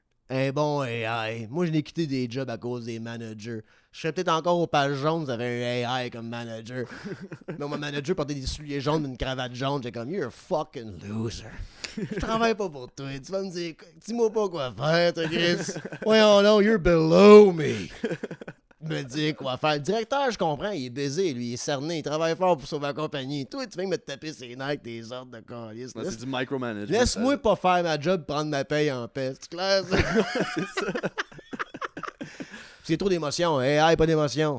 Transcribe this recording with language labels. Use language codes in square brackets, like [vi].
[fr] Un bon AI. Moi, je n'ai quitté des jobs à cause des managers. Je serais peut-être encore au page jaune, j'avais un AI comme manager. Mais mon manager portait des souliers jaunes, une cravate jaune. J'étais comme, [en] you're a fucking loser. [fr] Je travaille pas pour toi. Tu vas me dire, dis-moi pas quoi faire, toi, Chris. Voyons là, [en] you're below me. [fr] Me dire quoi faire. Le directeur, je comprends, il est baisé, lui, il est cerné, il travaille fort pour sauver la compagnie. Toi, tu viens me taper ses nerfs avec tes ordres de calice. C'est du micromanagement. Laisse-moi pas faire ma job, prendre ma paye en paix. C'est clair, ça? C'est ça. C'est trop d'émotions. Hey, pas d'émotions.